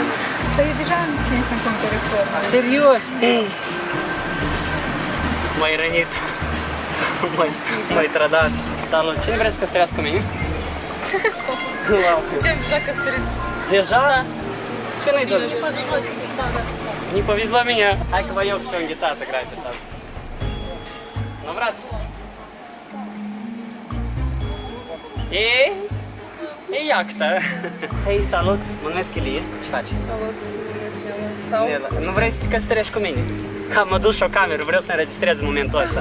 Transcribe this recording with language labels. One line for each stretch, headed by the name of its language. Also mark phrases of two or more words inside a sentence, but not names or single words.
Romanian: Păi eu deja am cine să-mi cumpere flori. Serios? M-ai rănit. M-ai trădat. Salut, cine vrea să căsătorească cu mine? Suntem deja căsătoriți. Deja? Da. Și nu-i doar. Da.
Russian: Не повезло меня.
Romanian: Hai că vă iau câte o înghețată gratis azi. Nu vreați? E iactă. Hei, salut, mă numesc Ilie. Ce faci? Salut, stau. Nu vrei să te căsătorești cu mine? Am adus și o cameră, vreau să înregistrez momentul ăsta.